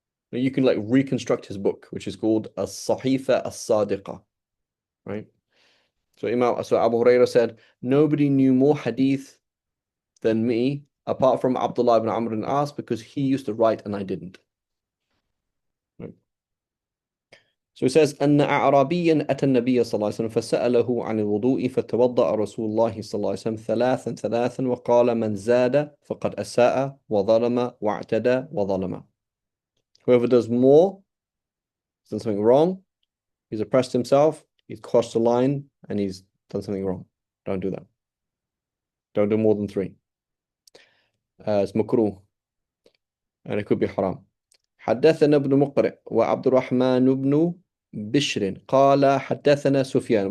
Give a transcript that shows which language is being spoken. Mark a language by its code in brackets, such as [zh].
[en] You can like reconstruct his book, which is called As-Sahifa As-Sadiqa, right? So Abu Hurairah said, nobody knew more hadith than me, apart from Abdullah ibn Amr ibn As, because he used to write and I didn't. Right? So it says, [ar] أن أعرابيا أتى النبي صلى الله عليه وسلم فسأله عن الوضوء فتوضأ رسول الله صلى الله عليه وسلم ثلاثا وقال من زاد فقد أساء وظلم واعتدى وظلم. [en] Whoever does more has done something wrong, he's oppressed himself, he's crossed the line, and he's done something wrong. Don't do that. Don't do more than 3. It's makruh, and it could be haram. [ar] حدثنا ابن مقرئ وعبد الرحمن بن بشر قال حدثنا سفيان.